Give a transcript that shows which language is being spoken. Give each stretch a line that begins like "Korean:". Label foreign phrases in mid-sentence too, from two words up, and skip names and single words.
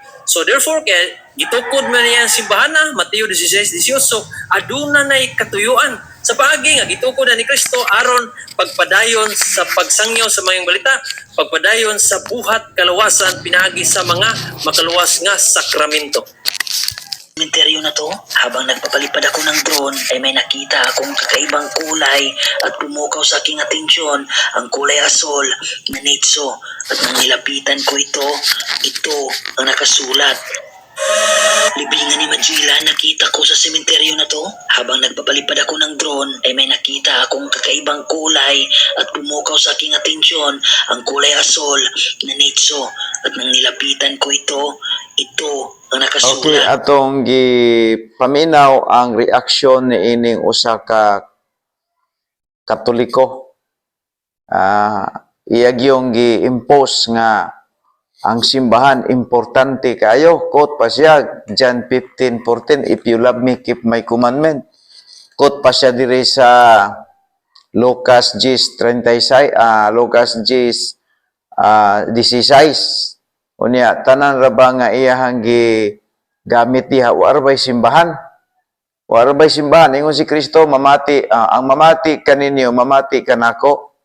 English: So therefore,
Cebuano: kaya gitukod man niya ang simbahan na, Mateo 16:18, aduna na'y katuyuan. Sa paagi nga, gitukod na ni Kristo aron pagpadayon sa pagsangyaw sa mga balita, pagpadayon sa buhat kalawasan, pinagi sa mga makaluwas nga sakramento. Sementeryo na to,
Filipino: habang nagpapalipad ako ng drone ay may nakita akong kakaibang kulay at pumukaw sa aking atensyon ang kulay asol na netso at nang nilapitan ko ito ang nakasulat. Libingan ni Magellan nakita ko sa sementeryo na to. Habang nagpapalipad ako ng drone ay may nakita akong kakaibang kulay at pumukaw sa aking atensyon ang kulay asol na netso at nang nilapitan ko ito ang nakasulat.
Cebuano: Okay, atong gipaminaw ang reaksyon ni ining usa ka Katoliko. Iyag yung gi-impose nga ang simbahan importante kayo. Quote pa siya,
English: John 15:14, if you love me, keep my commandment.
Cebuano: Quote pa siya diri sa Lucas 10:36, Lucas 10:16. Unya, tanan ra ba nga iyahang gamit diha, warbay simbahan. Warbay simbahan. Ingon si Kristo, mamati, ang mamati kaninyo, mamati kanako.